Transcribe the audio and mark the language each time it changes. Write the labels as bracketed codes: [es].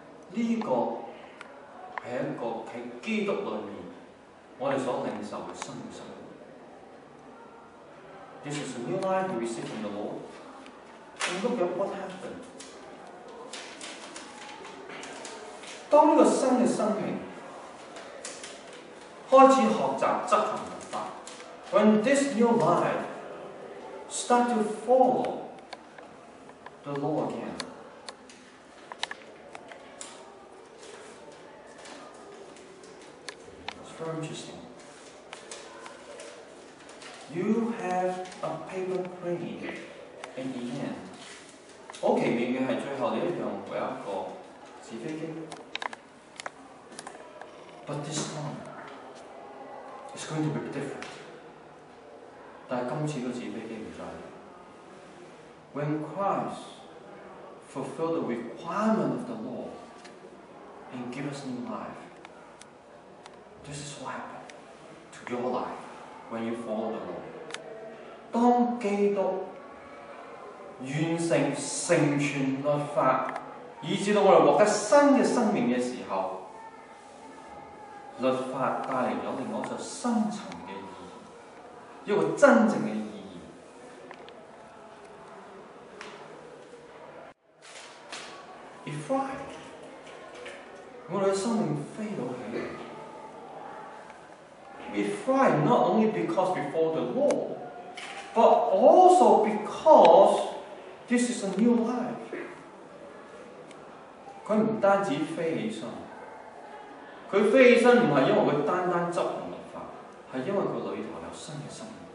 [yue] 呢個係一個喺基督裏面我哋所領受嘅新嘅生活。 [en] This is a new life we receive from the Lord. And look at what happened. [yue] 當呢個新嘅生命開始學習執行律法 [en] ，when this new life start to follow the law again, it's very interesting. You have a paper plane in the end. [yue] 好奇妙嘅係，最後你一樣會有一個紙飛機。 [en] But this time, it's going to be different. [yue] 但係今次個紙飛機唔再係。 [en] When Christ fulfilled the requirement of the law and give us new life, this is what happened to your life when you follow the law. [yue] 當基督完成成全律法，以至到我哋獲得新嘅生命嘅時候，律法帶嚟咗另外一種深層嘅意義，一個真正嘅意義。 [en] If I [yue] 我哋嘅生命飛到起嚟。 [en] We fly not only because we follow the law, but also because this is a new life. [yue] 佢唔單止飛起身，佢飛起身唔係因為佢單單執行律法，係因為佢裏頭有新嘅生命。